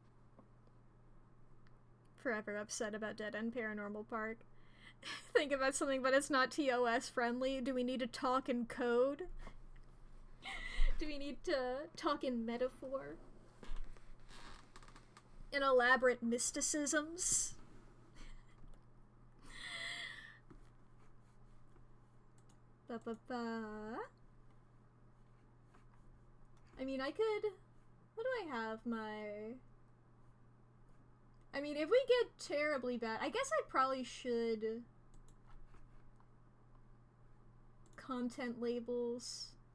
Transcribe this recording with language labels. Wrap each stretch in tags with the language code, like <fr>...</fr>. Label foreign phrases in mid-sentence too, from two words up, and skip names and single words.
<en>Forever upset about Dead End Paranormal Park. Think about something, but it's not TOS friendly. Do we need to talk in code? Do we need to talk in metaphor? In elaborate mysticisms? Ba-ba-ba. I mean, I could... What do I have? I mean, if we get terribly bad, I guess I probably should... Content labels.</en>